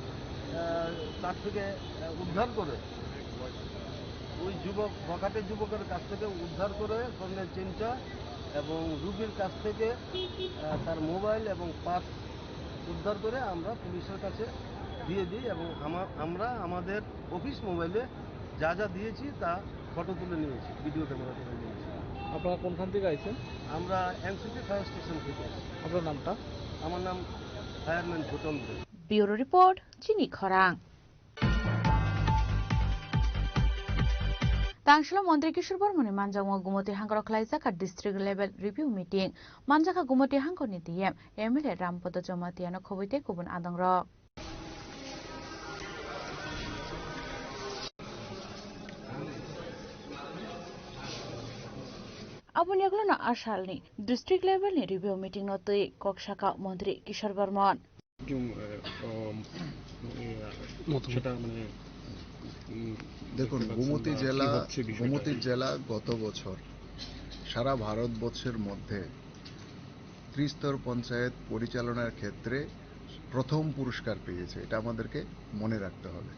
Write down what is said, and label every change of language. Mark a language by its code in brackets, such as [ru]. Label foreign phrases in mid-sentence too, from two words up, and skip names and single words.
[bn] তার থেকে উদ্ধার করে, ওই যুবক বখাটের যুবকের কাছ থেকে উদ্ধার করে স্বর্ণের চেইনটা এবং রুগীর কাছ থেকে তার মোবাইল এবং পার্স উদ্ধার করে আমরা পুলিশের কাছে দিয়ে দিই এবং আমরা আমাদের [en] office mobile [bn] যা যা দিয়েছি তা ফটো তুলে নিয়েছি, [en] video camera [bn] তুলে নিয়েছি। আপনারা কোনখান থেকে আইছেন? আমরা এনসিপি ফায়ার স্টেশন থেকে। আপনার নামটা? আমার নাম ফায়ারম্যান ভূটন দে। [en] bureau report [trp] চিনি খরাং। Tangshalo Mantri Kishore Barmani Manjangwa Gumoti Hangor Klaisaka [en] District Level Review Meeting [trp] Manjaka Gumoti Hangor ni [en] DM MLA [trp] Rampodo Jomatiano Khobite Kubun Adang Rock. Abonyaglo na Ashalni [en] District Level [trp] ni [en] Review Meeting [trp] notoi Kokshaka Mantri Kishore Barman. [bn] দেখুন, গোমতী জেলা গত বছর সারা ভারতবর্ষের মধ্যে ত্রিস্তর পঞ্চায়েত পরিচালনার ক্ষেত্রে প্রথম পুরস্কার পেয়েছে, এটা আমাদেরকে মনে রাখতে হবে।